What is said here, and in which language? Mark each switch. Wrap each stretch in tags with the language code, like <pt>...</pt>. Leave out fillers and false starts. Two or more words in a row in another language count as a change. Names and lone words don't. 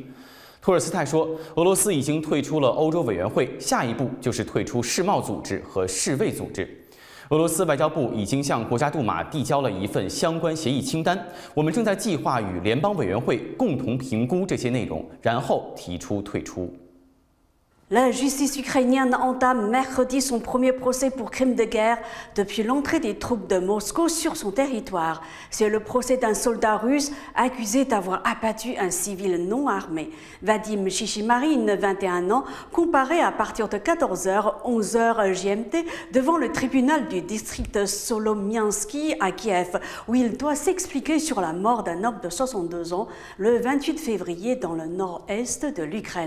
<zh>托尔斯泰说，俄罗斯已经退出了欧洲委员会，下一步就是退出世贸组织和世卫组织。俄罗斯外交部已经向国家杜马递交了一份相关协议清单，我们正在计划与联邦委员会共同评估这些内容，然后提出退出。</zh> <fr>La justice ukrainienne entame mercredi son premier procès pour crime de guerre depuis l'entrée des troupes de Moscou sur son territoire. C'est le procès d'un soldat russe accusé d'avoir abattu un civil non armé. Vadim Shishimarin, 21 ans, comparé à partir de 14h, 11h GMT devant le tribunal du district Solomiansky à Kiev, où il doit s'expliquer sur la mort d'un homme de 62 ans le 28 février dans le nord-est de l'Ukraine.</fr>